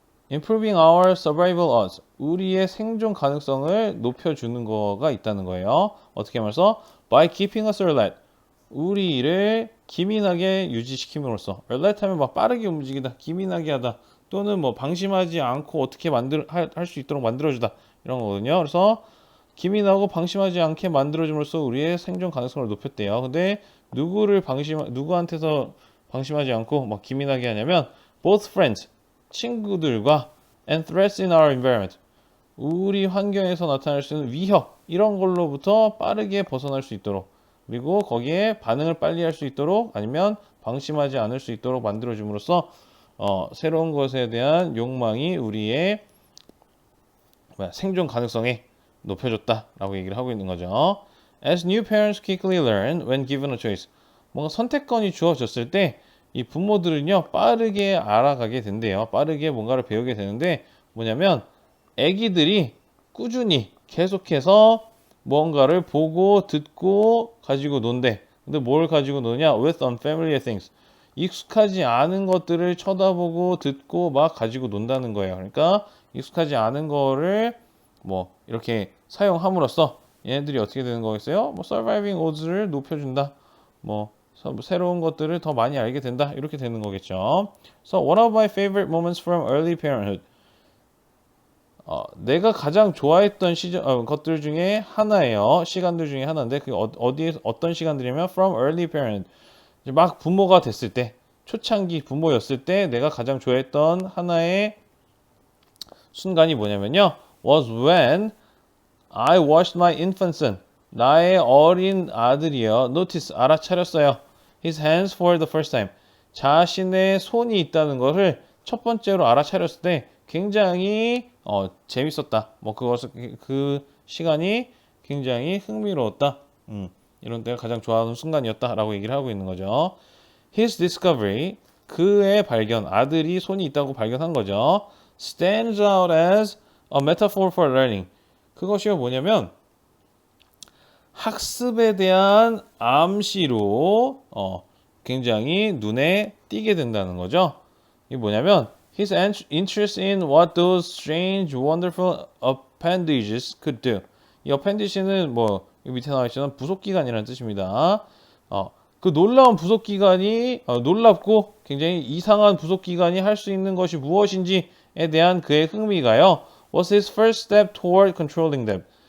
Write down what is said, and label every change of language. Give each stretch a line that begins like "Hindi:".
English: Improving our survival odds.
Korean: 우리의 생존 가능성을 높여주는 거가 있다는 거예요. 어떻게 말해서?
English: By keeping us alert.
Korean: 우리를 기민하게 유지시킴으로써. alert 하면 막 빠르게 움직이다, 기민하게 하다, 또는 뭐 방심하지 않고 어떻게 할 수 있도록 만들어주다. 이런 거거든요. 그래서 기민하고 방심하지 않게 만들어줌으로써 우리의 생존 가능성을 높였대요. 근데 누구한테서 방심하지 않고 막 기민하게 하냐면
English: both friends,
Korean: 친구들과
English: and threats in our environment,
Korean: 우리 환경에서 나타날 수 있는 위협 이런 걸로부터 빠르게 벗어날 수 있도록 그리고 거기에 반응을 빨리 할 수 있도록 아니면 방심하지 않을 수 있도록 만들어줌으로써 새로운 것에 대한 욕망이 우리의 생존 가능성에 높여줬다라고 얘기를 하고 있는 거죠.
English: As new parents quickly learn when given a choice.
Korean: 뭔가 선택권이 주어졌을 때 이 부모들은요 빠르게 알아가게 된대요. 빠르게 뭔가를 배우게 되는데 뭐냐면 아기들이 꾸준히 계속해서 뭔가를 보고 듣고 가지고 논대. 근데 뭘 가지고 노냐?
English: With unfamiliar things.
Korean: 익숙하지 않은 것들을 쳐다보고 듣고 막 가지고 논다는 거예요. 그러니까 익숙하지 않은 거를 뭐 이렇게 사용함으로써 얘네들이 어떻게 되는 거겠어요? 뭐
English: surviving odds
Korean: 를 높여준다. 뭐 새로운 것들을 더 많이 알게 된다. 이렇게 되는 거겠죠.
English: So one of my favorite moments from early parenthood.
Korean: 내가 가장 좋아했던 것들 중에 하나예요. 시간들 중에 하나인데 그게 어떤 시간들이냐면
English: from early parenthood.
Korean: 막 부모가 됐을 때, 초창기 부모였을 때 내가 가장 좋아했던 하나의 순간이 뭐냐면요.
English: was when I watched my infant son.
Korean: 나의 어린 아들이요. notice, 알아차렸어요.
English: his hands for the first time.
Korean: 자신의 손이 있다는 것을 첫 번째로 알아차렸을 때 굉장히 재밌었다. 뭐 그 시간이 굉장히 흥미로웠다. 이런 때가 가장 좋아하는 순간이었다라고 얘기를 하고 있는 거죠.
English: His discovery,
Korean: 그의 발견, 아들이 손이 있다고 발견한 거죠.
English: Stands out as a metaphor for learning.
Korean: 그것이 뭐냐면 학습에 대한 암시로 굉장히 눈에 띄게 된다는 거죠. 이게 뭐냐면
English: His interest in what those strange, wonderful appendages could do.
Korean: 이 appendage는 뭐 밑에 나와 있지만 부속기관이라는 뜻입니다. 그 놀라운 부속기관이 놀랍고 굉장히 이상한 부속기관이 할 수 있는 것이 무엇인지에 대한 그의 흥미가요.
English: Was his first step toward controlling them.